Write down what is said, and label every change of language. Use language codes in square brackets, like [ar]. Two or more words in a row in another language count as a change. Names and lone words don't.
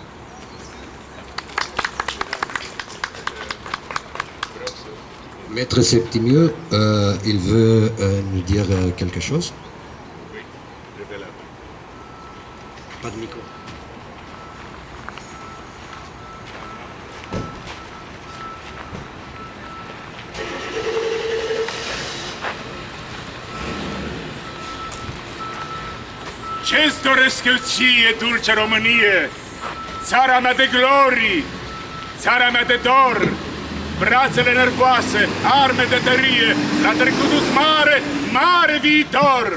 [fr] Maître Septimieux, il veut nous dire quelque chose. Pas de micro. [ro] Ce-ți doresc eu ție, dulce Românie, țara mea de glorii, țara mea de dor, brațele nervoase, arme de tărie, la trecutul mare, mare viitor.